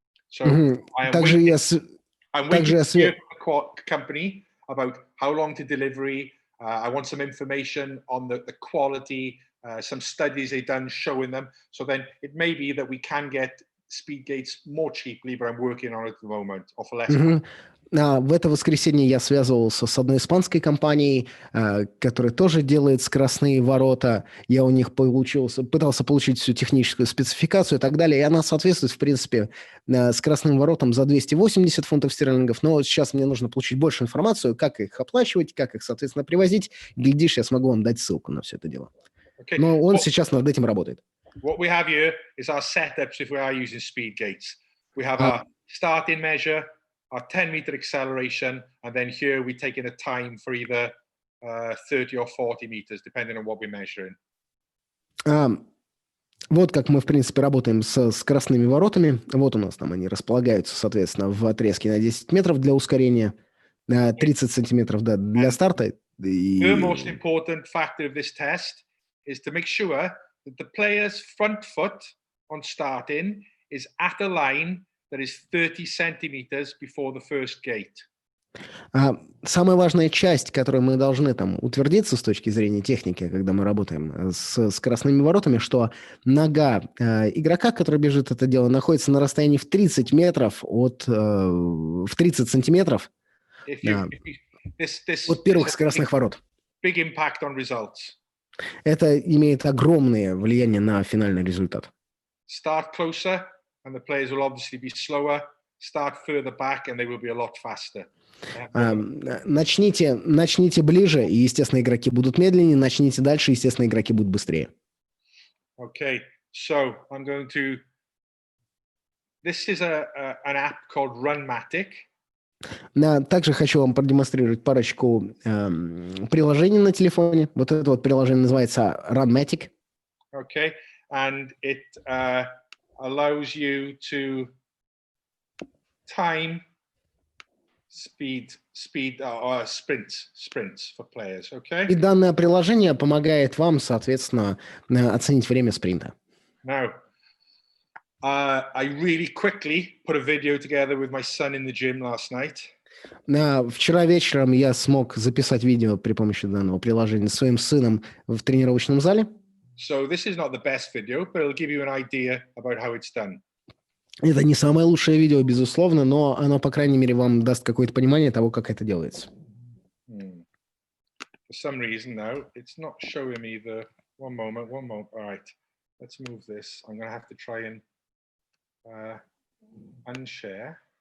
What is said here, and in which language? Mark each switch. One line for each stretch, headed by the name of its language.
English: So I'm waiting to hear from the company about how long to delivery. I want some information on the quality, some studies they've done showing them. So then it may be that we can get speed gates more cheaply, but I'm working on it at the moment, or for less.
Russian: В это воскресенье я связывался с одной испанской компанией, которая тоже делает скоростные ворота. Я у них пытался получить всю техническую спецификацию и так далее. И она соответствует, в принципе, скоростным воротам за 280 фунтов стерлингов. Но сейчас мне нужно получить больше информацию, как их оплачивать, как их, соответственно, привозить. Глядишь, я смогу вам дать ссылку на все это дело. Но он сейчас над этим работает.
English: What we have here is our setups if we are using speed gates. We have our starting measure, our 10-meter acceleration, and then here we take in a time for either 30 or 40 meters, depending on what we're measuring.
Russian: Вот как мы, в принципе, работаем с скоростными воротами. Вот у нас там они располагаются, соответственно, в отрезке на 10 метров для ускорения, 30 сантиметров для старта.
English: The most important factor of this test is to make sure that the player's front foot on starting is at a line that is 30 centimeters before the first gate.
Russian: Самая важная часть, которой мы должны утвердиться с точки зрения техники, когда мы работаем с скоростными воротами, что нога игрока, который бежит это дело, находится на расстоянии в 30 метров в 30 сантиметров от первых скоростных ворот.
English: Big impact on results.
Russian: Это имеет огромное влияние на финальный результат.
English: Start closer, and the players will obviously be slower. Start further back, and they will be a lot faster.
Russian: Начните ближе, и, естественно, игроки будут медленнее. Начните дальше, естественно, игроки будут быстрее.
English: Okay, so I'm going to. This is an app called Runmatic.
Russian: Также хочу вам продемонстрировать парочку приложений на телефоне. Вот это вот приложение называется Runmatic.
English: Okay, and it allows you to time sprints for players. Okay.
Russian: И данное приложение помогает вам, соответственно, оценить время спринта.
English: Now, I really quickly put a video together with my son in the gym last night.
Russian: Вчера вечером я смог записать видео при помощи данного приложения своим сыном в тренировочном зале.
English: So this is not the best video, but it'll give you an idea about how it's done.
Russian: Это не самое лучшее видео, безусловно, но оно, по крайней мере, вам даст какое-то понимание того, как это делается.
English: For some reason now, it's not showing me the... One moment. All right, let's move this. I'm going to have to try and unshare.